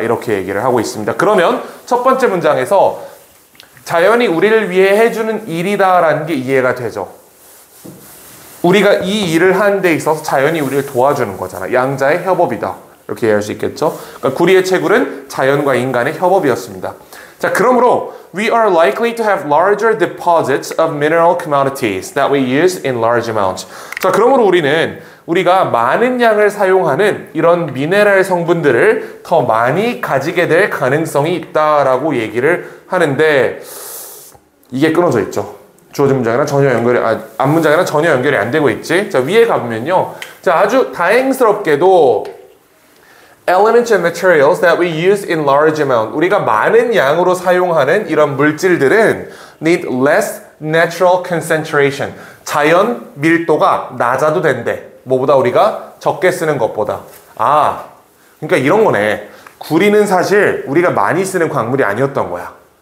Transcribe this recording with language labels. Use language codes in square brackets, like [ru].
[ko] 이렇게 얘기를 하고 있습니다. 그러면 첫 번째 문장에서 자연이 우리를 위해 해주는 일이다라는 게 이해가 되죠. 우리가 이 일을 하는 데 있어서 자연이 우리를 도와주는 거잖아. 양자의 협업이다. 이렇게 이해할 수 있겠죠. 그러니까 구리의 채굴은 자연과 인간의 협업이었습니다. 자, 그러므로 [en] we are likely to have larger deposits of mineral commodities that we use in large amounts. [ko] 자, 그러므로 우리가 많은 양을 사용하는 이런 미네랄 성분들을 더 많이 가지게 될 가능성이 있다라고 얘기를 하는데 이게 끊어져 있죠. 주어진 문장이랑 전혀 연결이 앞문장이랑 전혀 연결이 안 되고 있지. 자, 위에 가보면요. 자, 아주 다행스럽게도 [en] elements and materials that we use in large amount. [ko] 우리가 많은 양으로 사용하는 이런 물질들은 [en] need less natural concentration. [ko] 자연 밀도가 낮아도 된대. 뭐보다 우리가 적게 쓰는 것보다. 아, 그러니까 이런 거네. 구리는 사실 우리가 많이 쓰는 광물이 아니었던 거야.